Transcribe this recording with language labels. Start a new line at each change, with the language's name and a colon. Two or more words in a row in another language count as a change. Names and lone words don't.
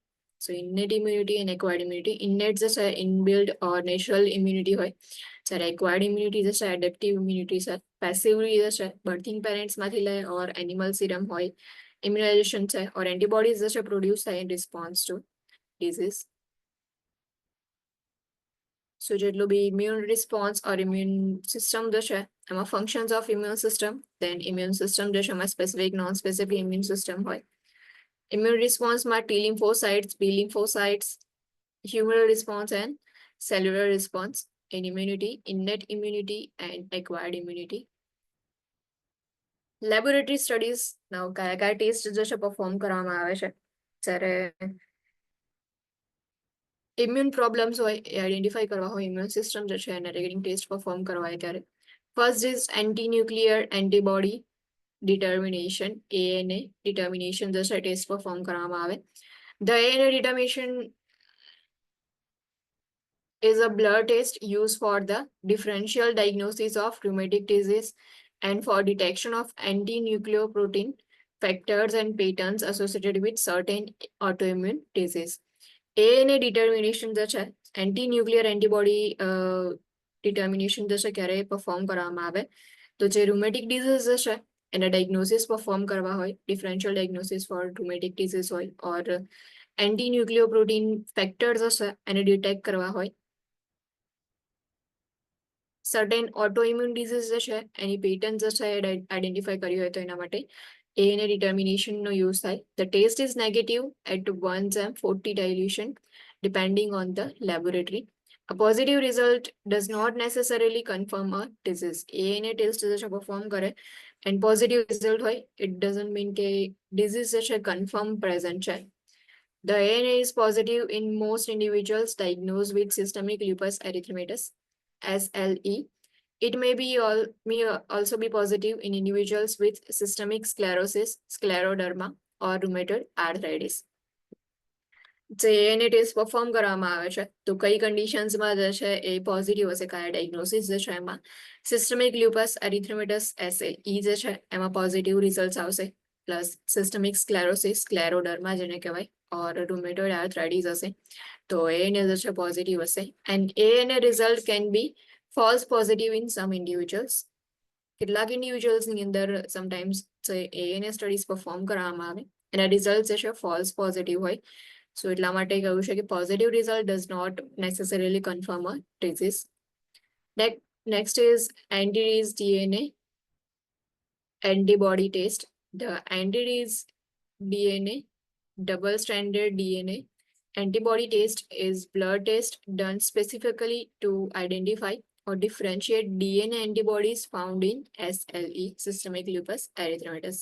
English: So innate immunity and acquired immunity. Innate
Gujarati: જે છે
English: inbuilt or natural immunity
Gujarati: હોય, જ્યારે
English: acquired immunity
Gujarati: જે છે
English: adaptive immunity
Gujarati: છે, પેસિવલી જે છે
English: birthing parentsમાંથી
Gujarati: લે
English: or animal serum
Gujarati: હોય, ઇમ્યુનાઇઝેશન છે
English: or antibodies
Gujarati: જે છે પ્રોડ્યુસ થાય
English: in response to disease.
Gujarati: સો જેટલું
English: be immune response or immune system
Gujarati: જે છે એમાં
English: functions of immune system, then immune system
Gujarati: જે છે એમાં
English: specific non specific immune system
Gujarati: હોય.
English: immune responseમાં T lymphocytes, B lymphocytes, humoral response and cellular response. In immunity, innate immunity and acquired immunity. Laboratory studies, now
Gujarati: કયા ટેસ્ટ જે છે પરફોર્મ કરવામાં આવે છે જ્યારે
English: immune problems
Gujarati: હોય એ આઈડેન્ટિફાઈ કરવા હોય,
English: immune system
Gujarati: જે છે એને
English: ragging test perform
Gujarati: કરવા હોય ત્યારે
English: first is anti nuclear antibody determination, ANA determination
Gujarati: જે છે
English: test perform
Gujarati: કરવામાં આવે.
English: The ANA determination is a blood test used for the differential diagnosis of rheumatic disease and for detection of anti-nucleoprotein factors and patterns associated with certain autoimmune disease. ANA determination
Gujarati: જે છે
English: anti nuclear antibody determination
Gujarati: જે છે ક્યારે પરફોર્મ કરવામાં આવે તો જે
English: rheumatic disease
Gujarati: જે છે એના
English: diagnosis perform
Gujarati: કરવા હોય,
English: differential diagnosis for rheumatic disease
Gujarati: હોય,
English: or anti nucleoprotein factors
Gujarati: હશે એને ડિટેક્ટ કરવા હોય,
English: certain autoimmune disease
Gujarati: જે છે એની પેટર્ન જે છે એ આઈડેન્ટિફાઈ કરી હોય તો એના માટે
English: ANA determinationનો
Gujarati: યુઝ થાય.
English: The test is negative at 1:40 dilution depending on the laboratory. A positive result does not necessarily confirm a disease. ANA test
Gujarati: જે છે પરફોર્મ કરે
English: and positive result હોય, it doesn't mean કે disease
Gujarati: જે છે
English: confirm present છે. The ANA is positive in most individuals diagnosed with systemic lupus erythematosus, SLE, It may also be positive in individuals with systemic sclerosis, scleroderma, or rheumatoid arthritis.
Gujarati: જે એને ટેસ્ટ પરફોર્મ કરવામાં આવે છે તો કઈ કન્ડિશન્સમાં જે છે એ પોઝિટિવ હશે, કયા ડાયગ્નોસિસ જે છે એમાં
English: systemic lupus erythematosus SLE
Gujarati: જે છે એમાં
English: positive result
Gujarati: આવશે,
English: plus systemic sclerosis, scleroderma
Gujarati: જેને કહેવાય,
English: or rheumatoid arthritis
Gujarati: હશે તો એને જે છે પોઝિટિવ હશે.
English: એન્ડ એને result can be false positive in some individuals.
Gujarati: કેટલાક ઇન્ડિવિજ્યુઅલ્સની અંદર સમટાઈમ્સ જે એને સ્ટડીઝ પરફોર્મ કરવામાં આવે એના રિઝલ્ટ જે છે
English: false positive
Gujarati: હોય.
English: સો
Gujarati: એટલા માટે કહ્યું છે કે
English: positive result does not necessarily confirm a disease. Next is anti-RAS DNA antibody test. The anti-RAS DNA double-stranded DNA antibody test is blood test done specifically to identify or differentiate DNA antibodies found in SLE, systemic lupus erythematosus.